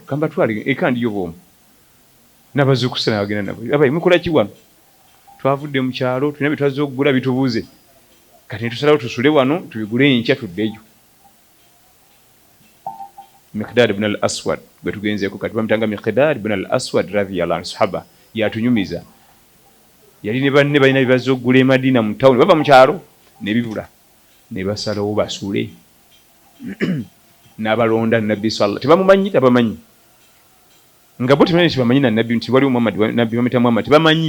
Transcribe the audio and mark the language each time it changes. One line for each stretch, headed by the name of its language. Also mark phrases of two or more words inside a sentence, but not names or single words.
Ganda: Kamba twali ekandi yobomu. Nabazukusana bagenda nabo. Abayi mukola ki wano? Twavudde mu kyalo, tulina bitwazo okugula bitubuuze. Kati tusalawo tusule wano, tubigule enkya tuddeyo. Miqdad ibn al-Aswad gwe tugenzeeko, kati bamutanga Miqdad ibn al-Aswad
Arabic: رضي الله عنه,
Ganda: sahaba yatunyumiza. Yali ne banne balina bibazo okugula e Madiina mu town, bava mu kyalo ne bibula. Ne basalawo basule. N'abalonda nabbi sallallahu tebamumanyi, tabamanyi. Nga bo tebamanyi tebamanyi na nabbi nti wali Muhammad, nabbi bamuyita Muhammad, tebamanyi.